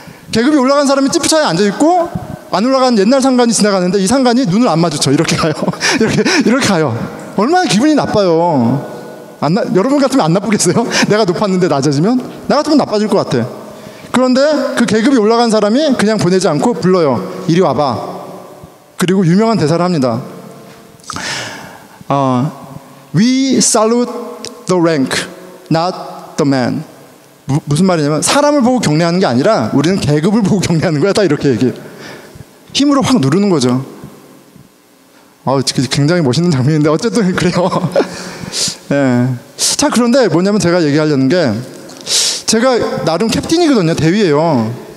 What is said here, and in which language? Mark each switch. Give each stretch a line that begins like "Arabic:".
Korean: 계급이 올라간 사람이 찌푸차에 앉아있고 안 올라간 옛날 상관이 지나가는데 이 상관이 눈을 안 마주쳐. 이렇게 가요. 이렇게 가요. 얼마나 기분이 나빠요. 여러분 같으면 안 나쁘겠어요? 내가 높았는데 낮아지면? 나 같으면 나빠질 것 같아. 그런데 그 계급이 올라간 사람이 그냥 보내지 않고 불러요. 이리 와봐. 그리고 유명한 대사를 합니다.
English: We salute the rank, not the man.
Korean: 무슨 말이냐면 사람을 보고 경례하는 게 아니라 우리는 계급을 보고 경례하는 거야. 딱 이렇게 얘기해요. 힘으로 확 누르는 거죠. 굉장히 멋있는 장면인데 어쨌든 그래요. 예. 자, 그런데 뭐냐면 제가 얘기하려는 게, 제가 나름 캡틴이거든요. 대위예요.